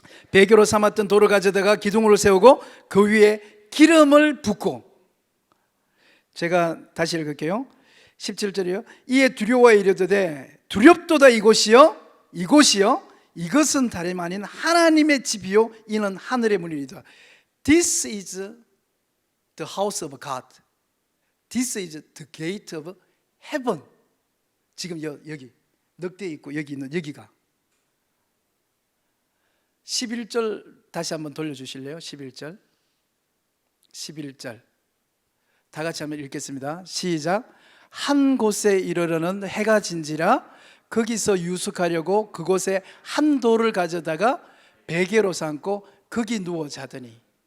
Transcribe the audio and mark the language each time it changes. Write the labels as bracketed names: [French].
[Korean] 베개로 삼았던 돌을 가져다가 기둥으로 세우고 그 위에 기름을 붓고, 제가 다시 읽을게요. 17절이요. 이에 두려워 이르되 두렵도다 이곳이요 이것은 다름 아닌 하나님의 집이요 이는 하늘의 문이로다. [English] This is the house of God. This is the gate of heaven. [Korean] 지금 여기 늑대 있고 여기 있는 여기가. 11절 다시 한번 돌려주실래요? 11절 다 같이 한번 읽겠습니다. 시작. 한 곳에 이르러는 해가 진지라 거기서 유숙하려고 그곳에 한 돌을 가져다가 베개로 삼고 거기 누워 자더니.